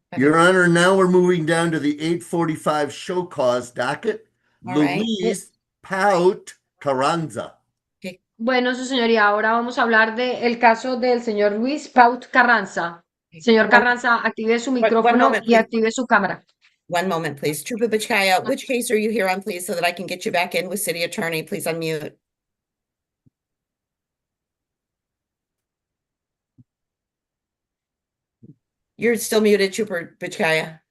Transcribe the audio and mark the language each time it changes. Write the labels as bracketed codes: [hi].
[en] Your Honor, now we're moving down to the 8:45 show cause docket. All right. Luis Paut Carranza. [es] Bueno, su señoría, ahora vamos a hablar del caso del señor Luis Paut Carranza. Señor Carranza, active su micrófono [en] moment, [es] y [en] please. [es] active su cámara. [en] One moment, please. Trooper Bachkaya, which case are you here on, please, so that I can get you back in with city attorney? Please unmute. You're still muted, Trooper Bachkaya.